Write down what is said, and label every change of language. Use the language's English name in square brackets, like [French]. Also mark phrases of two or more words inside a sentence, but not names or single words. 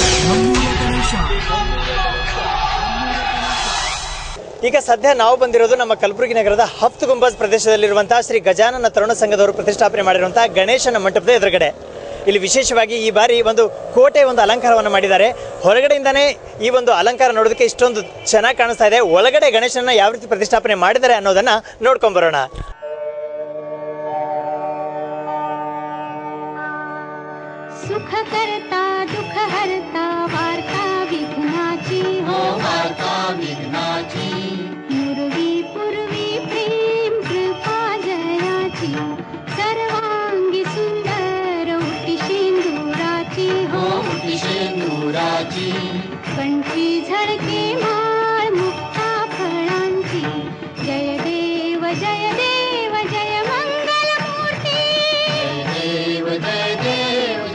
[Kannada] ಈಗ ಸದ್ಯ ನಾವು ಬಂದಿರೋದು ನಮ್ಮ ಕಲಬುರಗಿ ನಗರದ ಹಫ್ತ್ ಗುಂಬಜ್ ಪ್ರದೇಶದಲ್ಲಿರುವಂತಹ ಶ್ರೀ ಗಜಾನನ ತರುಣ ಸಂಘದವರು ಪ್ರತಿಷ್ಠಾಪನೆ ಮಾಡಿರುವಂತಹ ಗಣೇಶನ ಮಂಟಪದ ಎದುರುಗಡೆ. ಇಲ್ಲಿ ವಿಶೇಷವಾಗಿ ಈ ಬಾರಿ ಒಂದು ಕೋಟೆ ಒಂದು ಅಲಂಕಾರವನ್ನು ಮಾಡಿದ್ದಾರೆ. ಹೊರಗಡೆಯಿಂದಾನೇ ಈ ಒಂದು ಅಲಂಕಾರ ನೋಡೋದಕ್ಕೆ ಇಷ್ಟೊಂದು ಚೆನ್ನಾಗಿ ಕಾಣಿಸ್ತಾ ಇದೆ. ಒಳಗಡೆ ಗಣೇಶನ ಯಾವ ರೀತಿ ಪ್ರತಿಷ್ಠಾಪನೆ ಮಾಡಿದ್ದಾರೆ ಅನ್ನೋದನ್ನ ನೋಡ್ಕೊಂಡ್ ಬರೋಣ. [Marathi] सुख करता दुख हरता वार्ता विघ्नाची हो वार्ता विघ्नाची पूर्वी पूर्वी प्रेम कृपा जयाची सर्वांगी सुंदर उटी शेंदुराची हो उटी शेंदुराची कंठी झळके माळ मुक्ता फळांची जय देव जय देव जय मंगल मूर्ती जय देव जय देव